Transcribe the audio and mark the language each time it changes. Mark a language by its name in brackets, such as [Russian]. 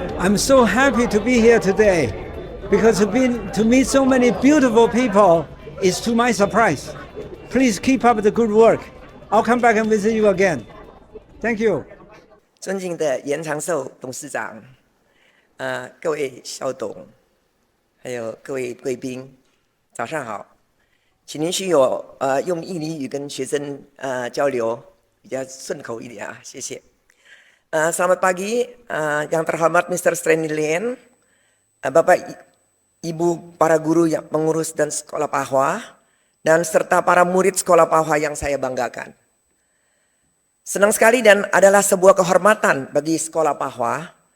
[English] I'm so happy to be here today because to meet so many beautiful people is to my surprise. Please keep up the good work. I'll come back and visit you again. Thank you. [Chinese] 尊敬的严长寿董事长，各位校董，还有各位贵宾，早上好。请允许我用印尼语跟学生交流，比较顺口一点啊，谢谢。 [Indonesian] Selamat pagi, yang terhormat Mr. Stanley Yen, Bapak Ibu para guru yang pengurus dan sekolah Pahoa, dan serta para murid sekolah Pahoa yang saya banggakan. Senang sekali dan adalah sebuah kehormatan bagi sekolah Pahoa.